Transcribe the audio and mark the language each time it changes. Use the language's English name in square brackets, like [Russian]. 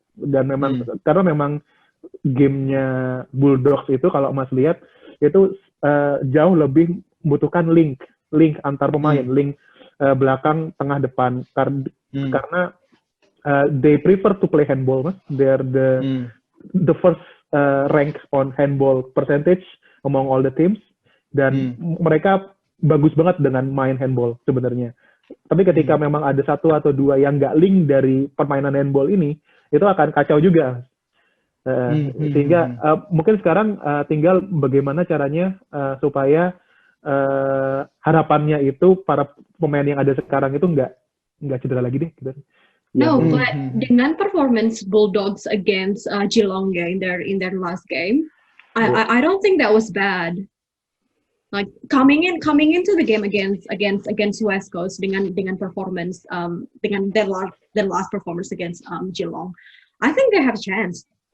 [Indonesian] Dan memang karena memang gamenya Bulldogs itu kalau Mas lihat itu jauh lebih membutuhkan link antar pemain, link belakang, tengah, depan. [English] Karena they prefer to play handball, Mas. They're the first rank on handball percentage among all the teams, [Indonesian] dan mereka bagus banget dengan main handball sebenarnya. Tapi ketika memang ada 1 atau 2 yang nggak link dari permainan handball ini, itu akan kacau juga. Sehingga mungkin sekarang tinggal bagaimana caranya supaya harapannya itu para pemain yang ada sekarang itu nggak cedera lagi deh. Gitu. [English] No, but dengan performance Bulldogs against Geelong in their last game, I don't think that was bad. Like coming into the game against West Coast dengan performance dengan their last performance against Geelong, I think they have a chance.